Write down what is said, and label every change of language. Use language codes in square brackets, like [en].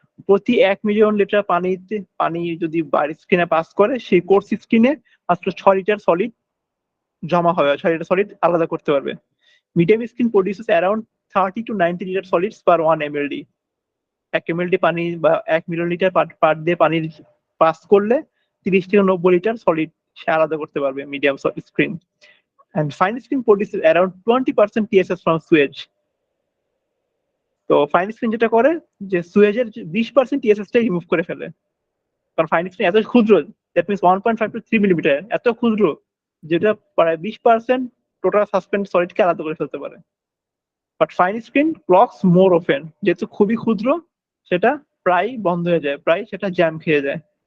[bn] প্রতি 1 million litre পানি যদি বাড়ির স্কিনে পাস করে, সেই কোর্স স্কিনে মাত্র 6 লিটার সলিড জমা হবে, 6 লিটার সলিড আলাদা করতে পারবে। [en] Medium screen produces around 30 to 90 litre solids per 1 mld। [bn] 1 mld পানি বা 1 মিলিয়ন লিটার পার দিয়ে পানির পাস করলে 30 থেকে 90 লিটার সলিড সে আলাদা করতে পারবে medium screen. [en] And fine screen produces around 20% TSS from sewage. [bn] তো ফাইন স্ক্রিন যেটা করে যে সুয়েজের 20% টিএসএসটাই রিমুভ করে ফেলে, কারণ ফাইন স্ক্রিন এত ক্ষুদ্র, দ্যাট মিনস 1.5 to 3 মিলিমিটার, এত ক্ষুদ্র যেটা প্রায় 20% টোটাল সাসপেন্ড সলিডকে আলাদা করে ফেলতে পারে। [en] but fine screen clogs more often, [bn] যেহেতু খুবই ক্ষুদ্র সেটা প্রায় বন্ধ হয়ে যায়, প্রায় সেটা জ্যাম খেয়ে যায়।